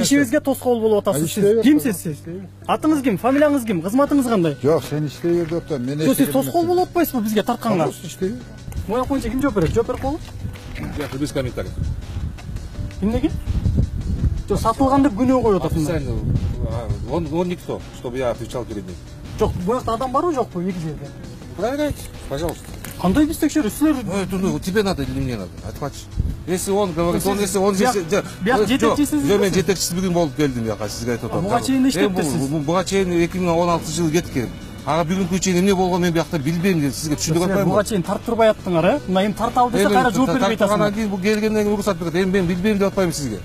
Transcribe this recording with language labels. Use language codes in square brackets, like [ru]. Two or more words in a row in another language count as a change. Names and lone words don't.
[ky] Ишибизге тоскоол болуп атасыз. Сиз кимсиз сиз? Атыңыз ким? Фамилияңыз ким? Кызматыңыз кандай? Жок, сен иштей бер деп атам. Мен Сиз тоскоол болуп атпайсызбы бизге тартканга? иштей бер. Моя боюнча ким жооп берет? Жооп берип коелу. [ru] Без комментариев. [ky] Эмнеге? Жок, сатылган деп күнөө коюп атасыңдар. [ru] Он никто, чтобы я отвечал перед ним. [ky] Жок, буякта адам барбы жокпу эки жерде? [ru] Проверяйте, пожалуйста. [ky] Кандай биз текшерүү? Силер [ru] Тебе надо или мне надо? Отхватишь. Если он говорит, если он здесь... [ky] Бияк жетекчисиз. Жок, мен жетекчиси бүгүн болуп келдим бияка, сизге айтып атам. Буга чейин иштептирсиз. Буга чейин 2016 кеткен. Ага бүгүнкү чейин эмне болгонун мен биякта билбейм, сизге түшүндүрүп атпаймынбы? Буга чейин тарттырбай аттыңар, э? Мына эми тарталы десе кайра жооп бербей атасыңар. Анан кийин бул келгенден кийин уруксат берет. Эми мен билбейм деп атпаймынбы сизге?